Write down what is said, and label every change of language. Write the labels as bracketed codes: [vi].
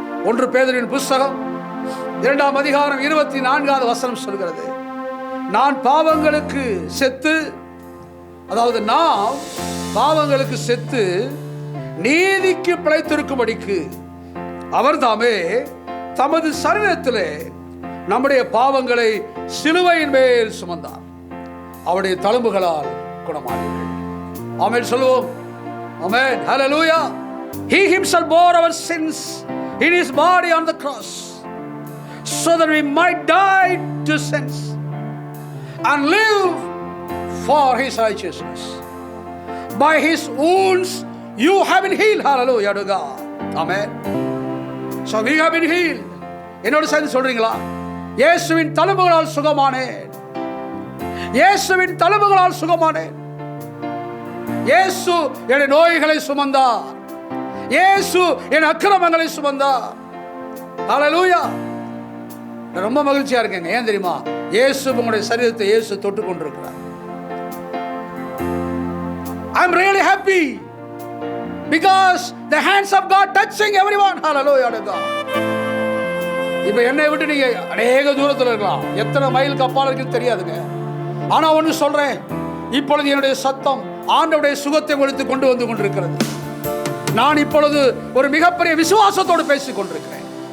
[ta] 1 பேதுருவின் புஸ்தகம் 2ஆம் அதிகாரம் 24வது வசனம் சொல்கிறது, நான் பாவங்களுக்கு செத்து, அதாவது நாம் பாவங்களுக்கு செத்து நீதிக்கு பிழைத்திருக்கும்படிக்கு அவர் தாமே தமது சரீரத்திலே நம்முடைய பாவங்களை சிலுவையின் மேல் சுமந்தார், அவருடைய தழும்புகளால் குணமானீர்கள். ஆமென் சொல்லுவோம். ஆமென். ஹல்லேலூயா. [en] He himself bore our sins in his body on the cross so that we might die to sins and live for his righteousness. By his wounds you have been healed. Hallelujah to God. Amen. So we have been healed. [ta] என்னோட சேர்ந்து சொல்றீங்களா? இயேசுவின் தழும்புகளால் சுகமானேன். இயேசுவின் தழும்புகளால் சுகமானேன். இயேசு என் நோய்களை சுமந்தார். இயேசு என் அக்கிரமங்களை சுமந்தார். ஹல்லேலூயா. ரொம்ப மகிழ்ச்சியா இருக்கேங்க. ஏன் தெரியுமா? இயேசு உங்களுடைய சரீரத்தை இயேசு தொட்டு கொண்டிருக்கிறார். [en] I am really happy because the hands of God touching everyone. Hallelujah to God. [ta] இப்ப என்னை விட்டு நீங்க அநேக தூரத்தில் இருக்கலாம், எத்தனை மைலுக்கு அப்பால் இருக்கு தெரியாதுங்க. ஆனா ஒன்று சொல்றேன், இப்பொழுது என்னுடைய சத்தம் ஆண்டவருடைய சுகத்தை கொடுத்து கொண்டு வந்து கொண்டிருக்கிறது. நான் இப்பொழுது ஒரு மிகப்பெரிய விசுவாசத்தோடு பேசிக் கொண்டிருக்கிறேன்.